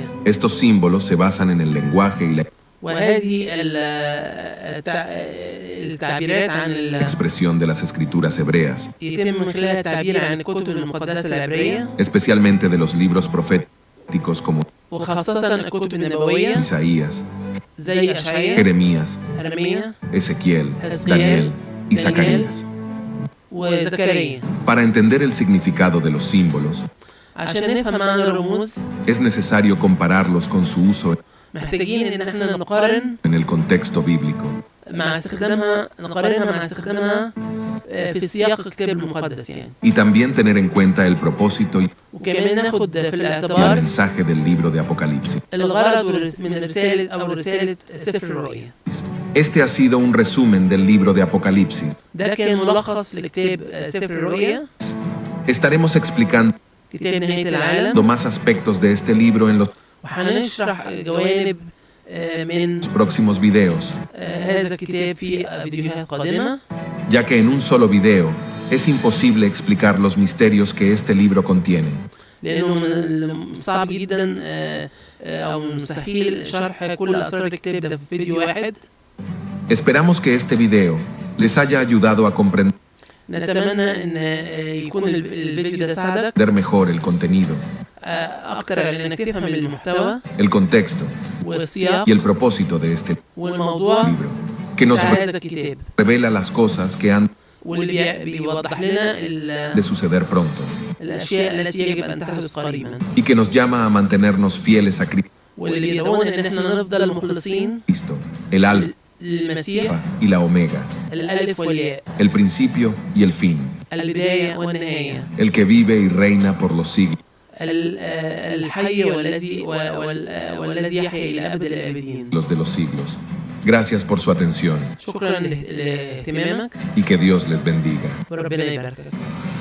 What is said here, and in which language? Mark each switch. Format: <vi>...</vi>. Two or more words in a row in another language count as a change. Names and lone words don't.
<es>Estos símbolos se basan en el lenguaje y la</es> <ar>وهذه التعبيرات عن</ar> <es>expresión de las escrituras hebreas,</es> <ar>يتم من خلالها التعبير عن الكتب المقدسة العبرية</ar> <es>especialmente de los libros proféticos como</es> <ar>وخاصة الكتب النبوية</ar> <es>Isaías,</es> <ar>زي أشعياء،</ar> <es>Jeremías,</es> <ar>أرميا،</ar> <es>Ezequiel, Ezequiel, Daniel y Daniel, Zacarías.</es> <ar>وزكريا.</ar> <es>Para entender el significado de los símbolos,</es> <ar>عشان نفهم معنى الرموز</ar> <es>es necesario compararlos con su uso</es> <ar>محتاجين إن احنا نقارن</ar> <es>en el contexto bíblico.</es> <ar>نقارنها مع استخدامها في سياق الكتاب المقدس يعني.</ar> <es>Y también tener en cuenta el propósito y</es> <ar>وكمان ناخد في</ar> <es>el</es> <ar>الاعتبار</ar> <es>mensaje del libro de Apocalipsis.</es> <ar>الغرض من رسالة أو رسالة سفر الرؤيا.</ar> <es>Este ha sido un resumen del libro de Apocalipsis.</es> <ar>ده كان ملخص لكتاب سفر الرؤيا،</ar> <es>Estaremos explicando</es> <ar>كتاب نهاية العالم،</ar> <es>más aspectos de este libro en los</es> <ar>وهنشرح جوانب من</ar> <es>próximos videos,</es> <ar>هذا الكتاب في فيديوهات قادمة،</ar> <es>ya que en un solo video es imposible explicar los misterios que este libro contiene.</es> <ar>لأنه من صعب جدا أو مستحيل شرح كل أسرار الكتاب ده في فيديو واحد.</ar> <es>Esperamos que este video les haya ayudado a comprender</es> <ar>نتمنى إن يكون الفيديو ده ساعدك</ar> <es>mejor el contenido,</es> <ar>أكتر على إنك تفهم المحتوى</ar> <es>el contexto</es> <ar>والسياق</ar> <es>y el propósito de este</es> <ar>والموضوع</ar> <es>libro, que nos</es> <ar>بتاع هذا الكتاب،</ar> <es>revela las cosas que han</es> <ar>واللي بيوضح لنا</ar> <es>de suceder pronto</es> <ar>الأشياء التي يجب أن تحدث قريبا،</ar> <es>y que nos llama a mantenernos fieles a</es> <ar>واللي يدعونا إن احنا نفضل مخلصين</ar> <es>Cristo, el alfa</es> <ar>للمسيح،</ar> <es>y la omega,</es> <ar>الألف والياء،</ar> <es>el principio y el fin,</es> <ar>البداية والنهاية،</ar> <es>el que vive y reina por los siglos.</es> <ar>الحي والذي يحيا إلى أبد الآبدين.</ar> <es>Los de los siglos. Gracias por su atención</es> <ar>شكرا لاهتمامك</ar> <es>y que Dios les bendiga.</es> <ar>وربنا يباركك.</ar>